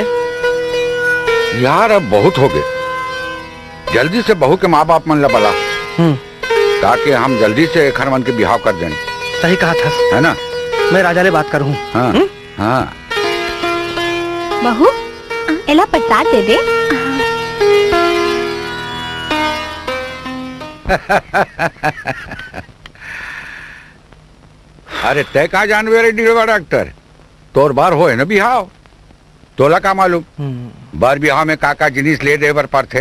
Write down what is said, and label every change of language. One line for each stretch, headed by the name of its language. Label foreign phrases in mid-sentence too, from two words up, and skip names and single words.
Chhattisgarhi: यार अब बहुत हो गए, जल्दी से बहू के माँ बाप मन ला बला, ताकि हम जल्दी से खरवन के बिहाव कर दें। सही कहा था, है ना? मैं राजा ले बात करूँ। हाँ हाँ। बहू एला प्रसाद दे दे। अरे तय कहा जानवे रे डीड़वा डॉक्टर, तोर बार हो है ना बिहाव, तोला का मालूम बार बिहाव में काका जिनिस ले दे बर पर थे।